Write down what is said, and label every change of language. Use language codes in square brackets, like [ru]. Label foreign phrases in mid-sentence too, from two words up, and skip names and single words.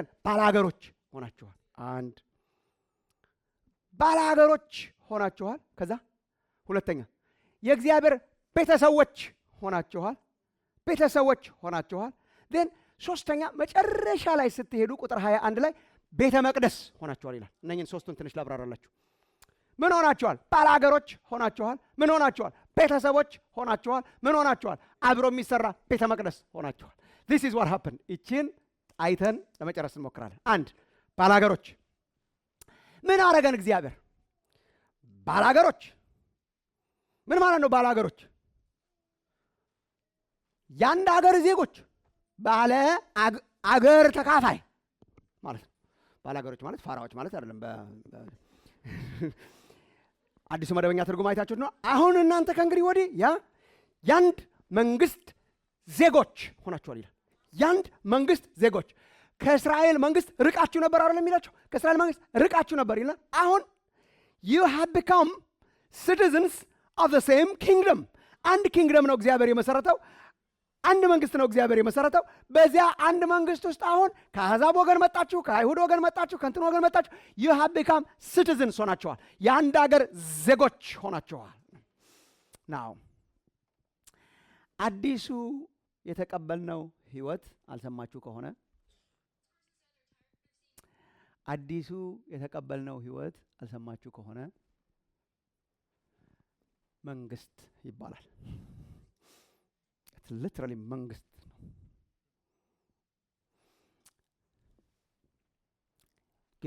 [am] ባላገሮች ሆናችኋል። አንድ ባላገሮች ሆናችኋል። ከዛ ሁለተኛ የእግዚአብሔር ቤተሰቦች ሆናችኋል። ቤተሰቦች ሆናችኋል። ዴን ሶስተኛ መጨረሻ ላይ ስትሄዱ ቁጥር 21 ላይ ቤተ መቅደስ ሆናችኋል ይላል። እነኝን ሶስቱን ትንሽ ላብራራላችሁ። ምን ሆናችኋል? ባላገሮች ሆናችኋል። ምን ሆናችኋል? ቤተሰቦች ሆናችኋል። ምን ሆናችኋል? አብሮ የሚሰራ ቤተ መቅደስ ሆናችኋል። [en] this is what happened። [am] እቺን አይተን ለመጨረስ እንሞክራለን። አንድ ባላገሮች። ምን አረገን እግዚአብሔር? ባላገሮች ምን ማለት ነው? ባላገሮች ያንድ ሀገር ዜጎች፣ ባለ አገር ተካፋይ ማለት ነው። ባላገሮች ማለት ፋራዎች ማለት አይደለም። አዲሱ መደበኛ ትርጉም አይታችሁት ነው። አሁን እናንተ ከእንግዲህ ወዲህ ያንድ መንግስት ዜጎች ሆናችኋል ይላል። ያንድ መንግስት ዜጎች። ከእስራኤል መንግስት ርቃችሁ ነበር አይደል የሚላችሁ? ከእስራኤል መንግስት ርቃችሁ ነበር ይላል። አሁን [en] you have become citizens of the same kingdom። [am] አንድ ኪንግደም ነው እግዚአብሔር የመሰረተው። አንድ መንግስት ነው እግዚአብሔር የመሰረተው። በዚያ አንድ መንግስት ውስጥ አሁን ከአሕዛብ ወገን መጣችሁ፣ ከአይሁድ ወገን መጣችሁ፣ ከእንትን ወገን መጣችሁ። [en] you have become citizens [am] ሆናችኋል። የአንድ ሀገር ዜጎች ሆናችኋል። ናው አዲሱ የተቀበልነው ህይወት አልሰማችሁ ከሆነ አዲሱ የተቀበልነው ህይወት አልሰማችሁ ከሆነ መንግስት ይባላል። ሊትራሊ መንግስት ነው። ጌታ